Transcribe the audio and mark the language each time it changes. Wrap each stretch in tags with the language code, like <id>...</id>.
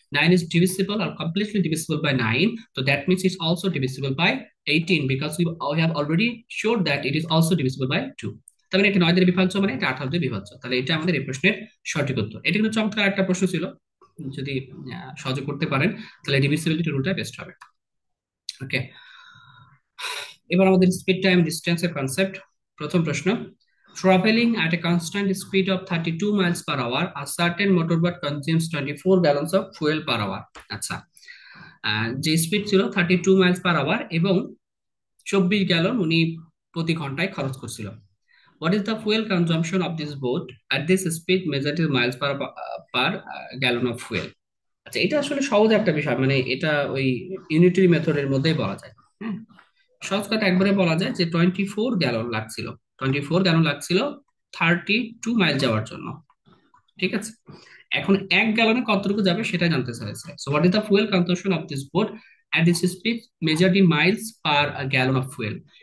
<en>9 is divisible or completely divisible by 9, so that means it's also divisible by 18 because we have already showed that it is also divisible by 2।</en> <bn>তার মানে এটা 9 দিয়ে বিভাজ্য, মানে এটা 18 দিয়ে বিভাজ্য, তাহলে এটা আমাদের এই প্রশ্নের সঠিক উত্তর। এটা কিন্তু চমৎকার একটা প্রশ্ন ছিল, যদি সহজে করতে পারেন তাহলে ডিভিসিবিলিটি রুলটা বেস্ট হবে। ওকে, এবার আমাদের স্পিড টাইম ডিস্টেন্সের কনসেপ্ট। প্রথম প্রশ্ন,</bn> <en>Travelling at a constant speed of 32 miles per hour, a certain motorbike consumes 24 gallons of fuel per hour।</en> <bn>আচ্ছা, যে স্পিড ছিল 32 miles per hour এবং 24 গ্যালন উনি প্রতি ঘন্টায় খরচ করছিল।</bn> <en>What is the fuel consumption of this boat at this speed measured in miles per gallon of fuel?</en> <bn>আচ্ছা, এটা আসলে সহজ একটা বিষয়, মানে এটা ওই ইউনিটারি মেথডের মধ্যেই বলা যায়। হ্যাঁ, সহজ কথা একবারে বলা যায় যে 24 গ্যালন লাগছিল, 24 গ্যালন লাগছিল 32 মাইল যাওয়ার জন্য, ঠিক আছে। এখন 1 গ্যালনে কতটুকু যাবে সেটা জানতে চাইছে।</bn> <en>So what is the fuel consumption of this boat at this speed measured in miles per gallon of fuel.</en>